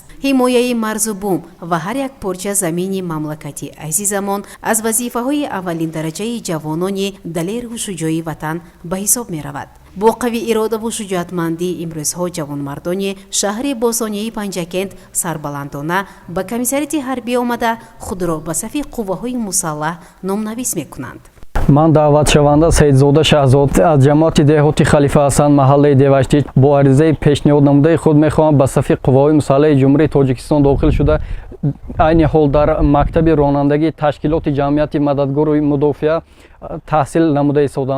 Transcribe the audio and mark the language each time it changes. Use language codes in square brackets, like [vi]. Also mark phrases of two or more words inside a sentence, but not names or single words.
[fa] حمایت مرز و بوم و هر یک پارچه زمین مملکتی عزیزمان از وظیفه‌های اولین درجه جوانان دلیر و شجاع وطن به حساب می رود. با قوی اراده و شجاعتمندی امروزها جوانمردان شهر باسانیه پنجکند سربلندانه به کمیسریت حربی آمده خود را به صف قوه‌های مسلح نام‌نویس می‌کنند. [tg] من даъватшаванда Саидзода Шаҳзод аз ҷамоати деҳоти Халифа Ҳасан маҳаллаи Девашти бо аризаи пешниҳоднамудаи худ мехоҳам ба сафи қувваҳои мусаллаҳи ҷумҳурии Тоҷикистон дохил шуда айни ҳол дар мактаби ронандагии ташкилоти ҷамъияти мададгори мудофиа таҳсил намуда истодам.